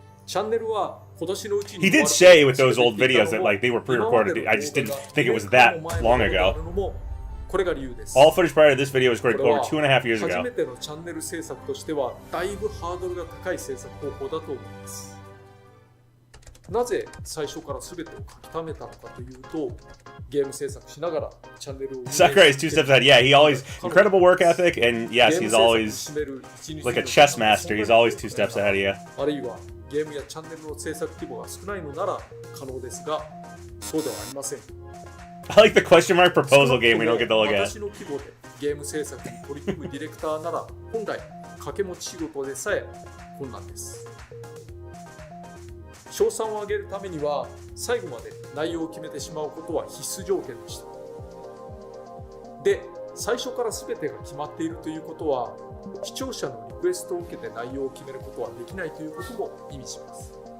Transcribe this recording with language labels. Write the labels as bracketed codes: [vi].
[en] He did say with those old videos that like they were pre-recorded. I just didn't think it was that long ago. All footage prior to this video was recorded over 2.5 years ago. [ja] 初めてのチャンネル制作としてはだいぶハードルが高い制作方法だと思います。なぜ最初から全てを書き溜めたのかというと、ゲーム制作しながらチャンネルを [en] Sakurai is 2 steps ahead. Yeah, he always incredible work ethic, and yes, he's always like a chess master. He's always 2 steps ahead of you. [ja] あるいはゲームやチャンネルの制作規模が少ないのなら可能ですが、そうではありません。 [en] I like the question mark proposal game we don't get to look at. [ja] 私の規模でゲーム制作に取り組むディレクターなら本来掛け持ち仕事でさえ困難です。賞賛を上げるためには最後まで内容を決めてしまうことは必須条件でした。で、最初から全てが決まっているということは視聴者のリクエストを受けて内容を決めることはできないということも意味します。